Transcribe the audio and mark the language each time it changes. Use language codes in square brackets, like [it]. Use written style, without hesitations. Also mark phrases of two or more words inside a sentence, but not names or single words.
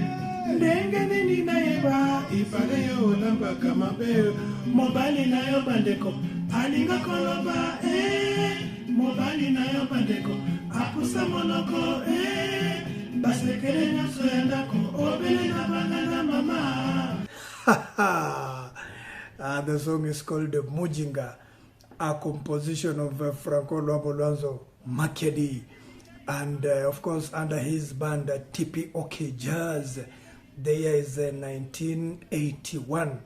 [ln] Ndenge nini naeba, ipaleyo lamba kamabe. Mobali na yo bandeko, alinga koloba, mobali na yo bandeko, akusa monoko, basekele nyoso yandako, obele na banana mama. [en] The song is called Mujinga, a composition of Franco Luambo Makiadi, and of course under his band TPOK Jazz. The year is 1981.